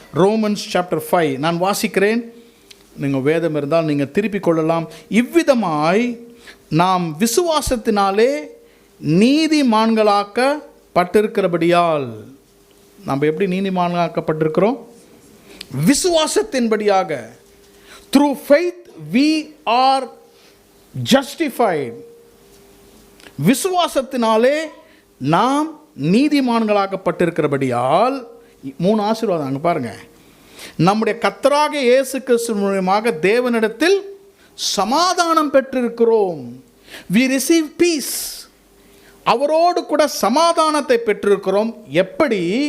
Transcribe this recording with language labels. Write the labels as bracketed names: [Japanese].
[Tamil] Romans chapter 5 நான் வாசிக்கிறேன். நீங்கள் வேதம் இருந்தால் நீங்கள் திருப்பிக் கொள்ளலாம். இவ்விதமாய் நாம் விசுவாசத்தினாலே நீதிமான்களாக்கப்பட்டிருக்கிறபடியால், நாம் எப்படி நீதிமான்களாக்கப்பட்டிருக்கிறோம்? விசுவாசத்தின்படியாக. [English] Through faith we are justified. [Tamil] விசுவாசத்தினாலே நாம் நீதிமான்களாக்கப்பட்டிருக்கிறபடியால் 3 ஆசீர்வாதம் அங்கே பாருங்க. நம்முடைய கர்த்தராகிய இயேசு கிறிஸ்து மூலமாக தேவனிடத்தில் சமாதானம் பெற்றிருக்கிறோம். [English] we receive peace. [Tamil] அவரோடு கூட சமாதானத்தை பெற்றிருக்கிறோம். எப்படி?